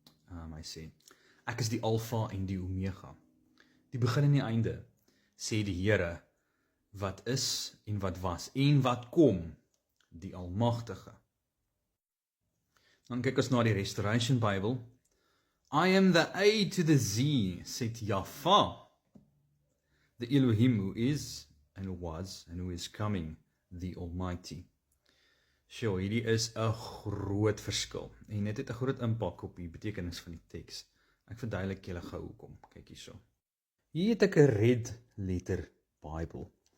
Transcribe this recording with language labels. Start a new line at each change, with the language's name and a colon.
Afrikaans: Hy sê, ek is die Alfa en die Omega, die begin en die einde, sê die Here, wat is en wat was en wat kom, die Almagtige. Dan kyk ons na die Restoration Bible.
English: I am the A to the Z, said Jaffa, the Elohim who is and who was and who is coming, the Almighty.
Afrikaans: Sjoe, hierdie is 'n groot verskil en dit het 'n groot impak op die betekenis van die teks. Ek verduidelik julle gou hoekom. Kyk hierso. Hier het ek 'n red letter Bible.